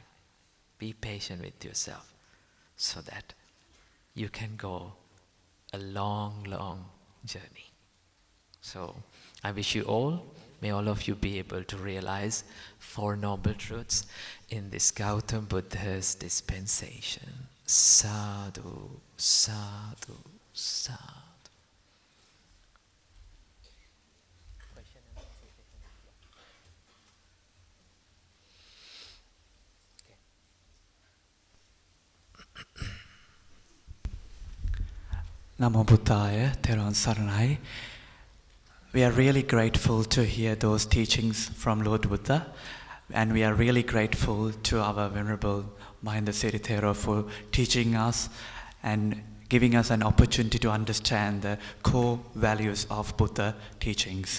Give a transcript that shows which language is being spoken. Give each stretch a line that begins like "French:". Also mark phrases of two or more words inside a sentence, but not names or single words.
English: Be patient with yourself so that you can go a long, long journey. So I wish you all, may all of you be able to realize 4 noble truths in this Gautam Buddha's dispensation.
Pali: Sadhu, sadhu, sadhu. Namo Buddhaya, Theron Saranai.
English: We are really grateful to hear those teachings from Lord Buddha, and we are really grateful to our Venerable Mahindasiri Thero for teaching us and giving us an opportunity to understand the core values of Buddha teachings.